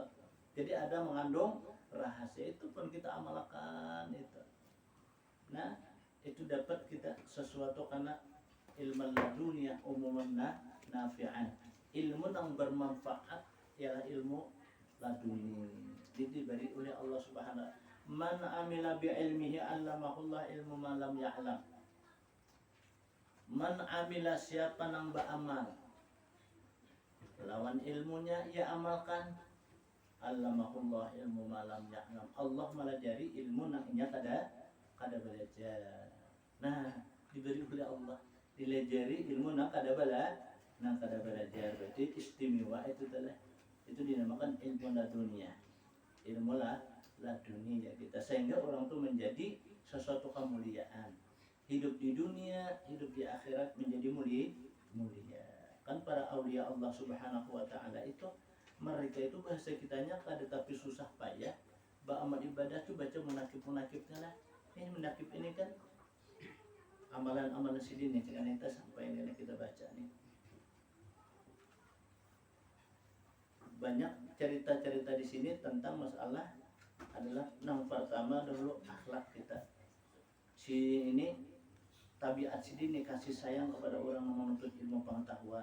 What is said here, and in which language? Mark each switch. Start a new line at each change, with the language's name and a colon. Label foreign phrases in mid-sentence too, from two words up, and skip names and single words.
Indonesian: Jadi ada mengandung rahasia itu pun kita amalkan itu. Nah itu dapat kita sesuatu karena ilmu laduniyah
Arabic: عموماً نافعاً.
Indonesian: Ilmu yang bermanfaat ialah ilmu laduni. Jadi diberi oleh Allah
Arabic: سبحانه وتعالى. من عمل بعلمه علمه الله علم ما لم يعلم. من عمل
Indonesian: siapa nang beramal lawan ilmunya ia amalkan.
Arabic: علمه الله علم ما لم يعلم.
Banjar: Allah melajari ilmu nang inya kada belajar.
Indonesian: Nah, diberi oleh Allah dilajari ilmu nang kada belajar. Berarti istimewa itu telah itu dinamakan ilmu ladunia. Ilmu ladunia kita sehingga orang itu menjadi sesuatu kemuliaan. Hidup di dunia, hidup di akhirat menjadi mulia. Kan para aulia Allah
Arabic: سبحانه وتعالى
Indonesian: itu mereka itu bahasa kitanya kada tapi susah payah. Amal ibadah tuh baca munakib-munakibnya lah. Ini munakib ini kan amalan-amalan sidin nih kan kita sampai ini kita baca nih. Banyak cerita-cerita di sini tentang masalah adalah yang pertama dulu akhlak kita. Si ini tabiat sidin nih kasih sayang kepada orang yang menuntut ilmu pengetahuan.